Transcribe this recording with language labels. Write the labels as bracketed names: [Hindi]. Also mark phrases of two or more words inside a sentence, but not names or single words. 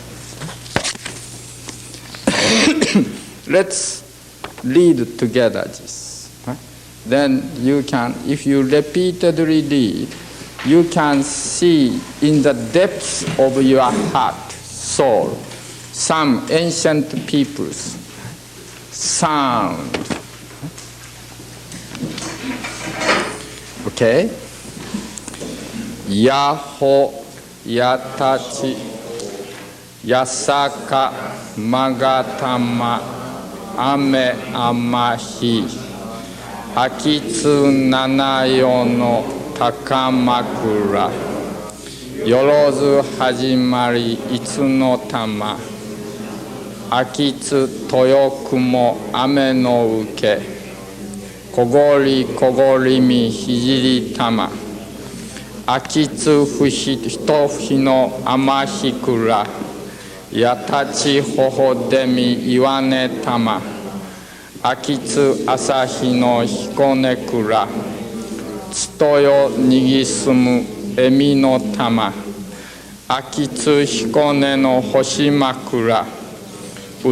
[English] Let's read together this. Right? Then you can, if you repeatedly read, you can see in the depths of your heart, soul, some ancient people's sound. Okay? [Japanese] やほ やたち やさか まがたま あめ あまひ あきつななよ の たかまくら よろず はじまり いつ の たま あきつ とよくも あめ の うけ こごり こごり み ひじり たま秋津ふひとひの天ひくらやたちほほでみ岩根玉秋津朝日の彦根倉つとよにぎすむえみの玉秋津彦根の星枕う